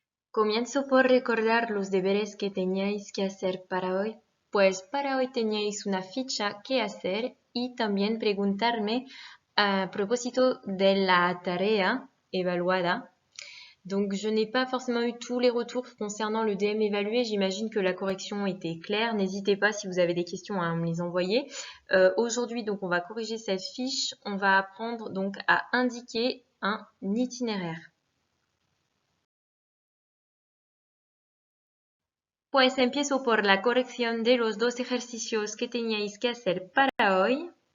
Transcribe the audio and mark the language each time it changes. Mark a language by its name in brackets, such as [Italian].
[Spanish] Comienzo por recordar los deberes que teníais que hacer para hoy. Pues para hoy teníais una ficha que hacer y también preguntarme a propósito de la tarea evaluada. [French] Donc, je n'ai pas forcément eu tous les retours concernant le DM évalué. J'imagine que la correction était claire. N'hésitez pas si vous avez des questions à me les envoyer. Aujourd'hui, donc, on va corriger cette fiche. On va apprendre donc à indiquer un itinéraire. [Spanish] Pues empiezo por la corrección de los dos ejercicios que teníais que hacer para hoy.